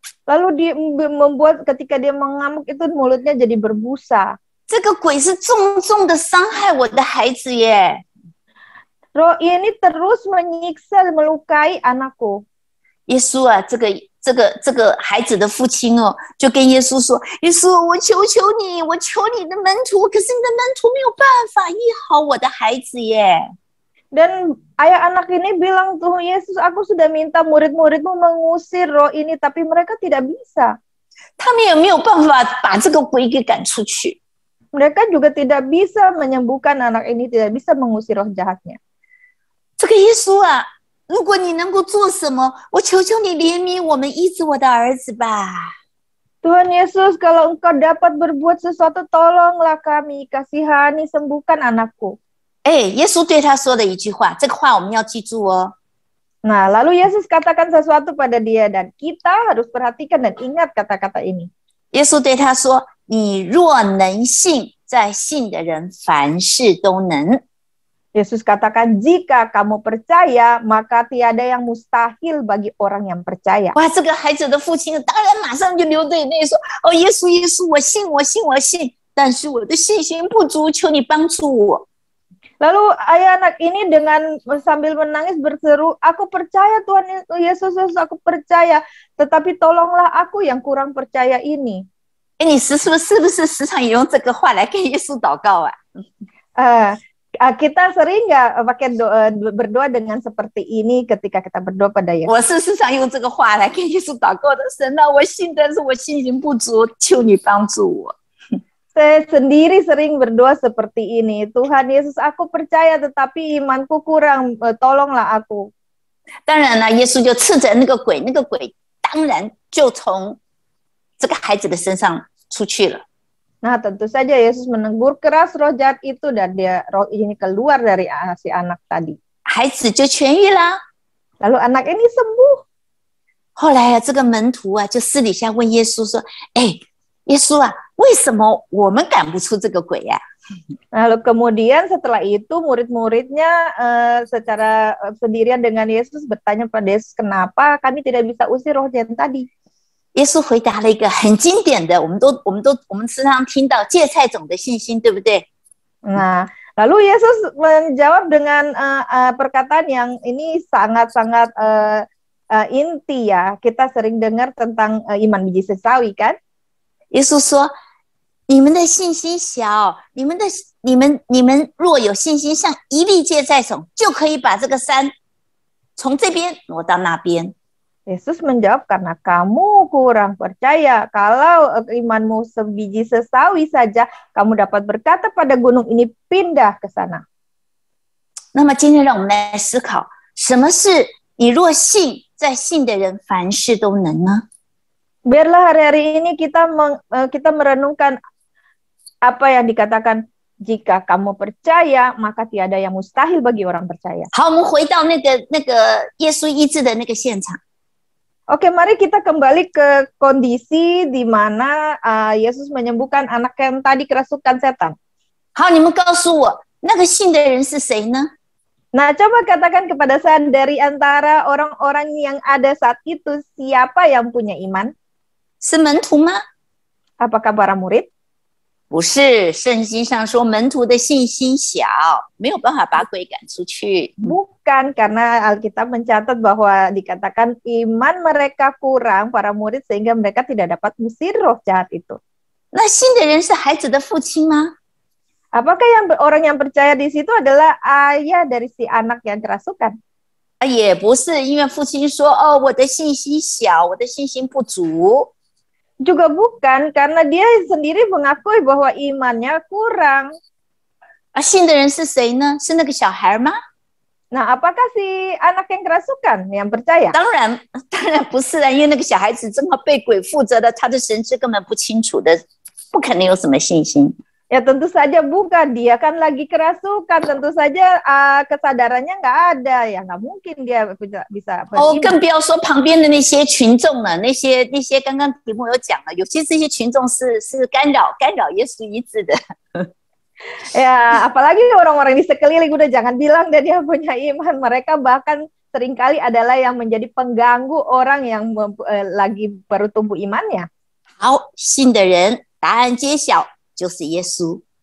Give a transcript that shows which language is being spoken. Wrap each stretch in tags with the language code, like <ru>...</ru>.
<id>Lalu membuat ketika dia mengamuk itu mulutnya jadi berbusa.</id> <zh>这个鬼是重重的伤害我的孩子耶。</zh> <id>Roh ini terus menyiksa, melukai anakku.</id> <zh>耶稣啊，这个孩子的父亲哦，就跟耶稣说：“耶稣，我求求你，我求你的门徒，可是你的门徒没有办法医好我的孩子耶。”</zh> <id>Dan ayah anak ini bilang, Tuhan Yesus, aku sudah minta murid-muridmu mengusir roh ini, tapi mereka tidak bisa.</id> <zh>他们也没有办法把这个鬼给赶出去。</zh> <id>Mereka juga tidak bisa menyembuhkan anak ini, tidak bisa mengusir roh jahatnya.</id> <zh>这个耶稣啊，如果你能够做什么，我求求你怜悯我们，医治我的儿子吧。</zh> <id>Tuhan Yesus, kalau engkau dapat berbuat sesuatu, tolonglah kami, kasihani, sembuhkan anakku.</id> <zh>耶稣对他说的一句话，这个话我们要记住哦。</zh> <id>Nah, lalu Yesus katakan sesuatu pada dia dan kita harus perhatikan dan ingat kata-kata ini.</id> <zh>耶稣对他说：“你若能信，在信的人凡事都能。”</zh> <id>Yesus katakan, jika kamu percaya, maka tiada yang mustahil bagi orang yang percaya.</id> <zh>哇，这个孩子的父亲当然马上就流泪泪说：“哦，耶稣，耶稣，我信，我信，我信，但是我的信心不足，求你帮助我。”</zh> <id>Lalu ayah anak ini dengan sambil menangis berseru, aku percaya Tuhan Yesus, aku percaya, tetapi tolonglah aku yang kurang percaya ini.</id> <zh>你是不是时常也用这个话来跟耶稣祷告啊？</zh> <id>Kita sering nggak pakai berdoa dengan seperti ini ketika kita berdoa pada Yesus?</id> <zh>我是时常用这个话来跟耶稣祷告的。神啊，我信，但是我信心不足，求你帮助我。</zh> <id>Saya sendiri sering berdoa seperti ini. Tuhan Yesus, aku percaya tetapi imanku kurang, tolonglah aku.</id> <zh>当然了，耶稣就斥责那个鬼，那个鬼当然就从这个孩子的身上出去了。</zh> <id>Nah, tentu saja Yesus menegur keras roh jahat itu dan roh ini keluar dari si anak tadi.</id> <zh>孩子就痊愈啦。</zh> <id>Lalu anak ini sembuh.</id> <zh>后来啊，这个门徒啊就私底下问耶稣说：“耶稣啊，为什么我们赶不出这个鬼呀？”</zh> <id>Lalu kemudian setelah itu murid-muridnya secara sendirian dengan Yesus bertanya pada Yesus, kenapa kami tidak bisa usir roh jahat tadi?</id> <zh>耶稣回答了一个很经典的，我们时常听到芥菜种的信心，对不对？</zh> <id>Nah, lalu Yesus menjawab dengan perkataan yang ini sangat-sangat inti ya. Kita sering dengar tentang iman biji sesawi kan?</id> <zh>耶稣说：“你们的信心小，你们若有信心，像一粒芥菜种，就可以把这个山从这边挪到那边。”</zh> <id>Yesus menjawab, karena kamu kurang percaya. Kalau imanmu sebiji sesawi saja, kamu dapat berkata pada gunung ini pindah ke sana.</id> <zh>那么今天让我们来思考，什么是你若信，在信的人凡事都能呢？</zh> <id>Biarlah hari-hari ini kita merenungkan apa yang dikatakan, jika kamu percaya, maka tiada yang mustahil bagi orang percaya.</id> <zh>好，我们回到那个耶稣医治的那个现场。</zh> <id>Oke, mari kita kembali ke kondisi di mana Yesus menyembuhkan anak yang tadi kerasukan setan.</id> <zh>好，你们告诉我，那个信的人是谁呢？</zh> <id>Nah, coba katakan kepada saya, dari antara orang-orang yang ada saat itu, siapa yang punya iman?</id> <zh>是门徒吗？</zh> <id>Apakah para murid?</id> <zh>不是，圣经上说门徒的信心小，没有办法把鬼赶出去。</zh> <id>Bukan, karena Alkitab mencatat bahwa dikatakan iman mereka kurang, para murid, sehingga mereka tidak dapat mengusir roh jahat itu.</id> <zh>那信的人是孩子的父亲吗？</zh> <id>Apakah orang yang percaya di situ adalah ayah dari si anak yang kerasukan?</id> <zh>也不是，因为父亲说：“哦，我的信心小，我的信心不足。”</zh> <id>Juga bukan, karena dia sendiri mengakui bahwa imannya kurang.</id> <zh>信的人是谁呢？是那个小孩吗？</zh> <id>Nah, apakah si anak yang kerasukan yang percaya?</id> <zh>当然不是啊，因为那个小孩子正好被鬼附着的，他的神志根本不清楚的，不可能有什么信心。</zh> <id>Ya tentu saja bukan, dia kan lagi kerasukan, tentu saja kesadarannya nggak ada, ya nggak mungkin dia bisa beriman.</id> <zh>更不要说旁边的那些群众了，那些刚刚题目有讲了，有些这些群众是干扰耶稣医治的。</zh> <id>Ya, apalagi orang-orang di sekeliling udah jangan bilang deh dia punya iman. Mereka bahkan seringkali adalah yang menjadi pengganggu orang yang lagi baru tumbuh imannya.</id> <zh>好，信的人，答案揭晓，就是耶稣。</zh>